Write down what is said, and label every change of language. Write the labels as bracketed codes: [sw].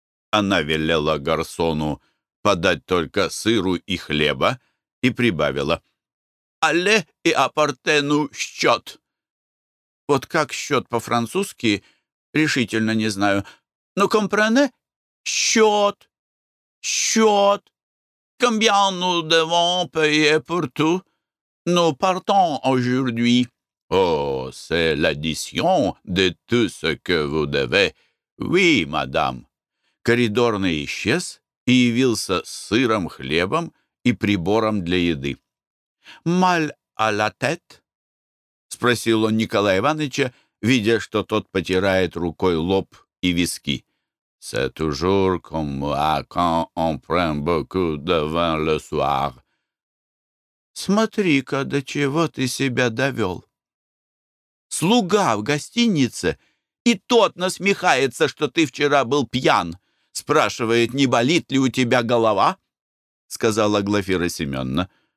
[ru] Она велела гарсону подать только сыру и хлеба и прибавила: [fr] «Але и апартену счет». [ru] Вот как счет по-французски, решительно не знаю. Но компрене? Счет. Счет. [fr] Combien nous devons payer pour tout? Nous partons aujourd'hui. Oh, c'est l'addition de tout ce que vous devez. Oui, madame. [ru] Коридорный исчез и явился с сыром, хлебом и прибором для еды. [fr] «Mal à la tête?» [ru] — спросил он Николая Ивановича, видя, что тот потирает рукой лоб и виски. [fr] «C'est toujours comme ça quand on prend beaucoup de vin le soir». [ru] «Смотри-ка, до чего ты себя довел! Слуга в гостинице, и тот насмехается, что ты вчера был пьян, спрашивает, не болит ли у тебя голова?» — сказала Глафира Семеновна.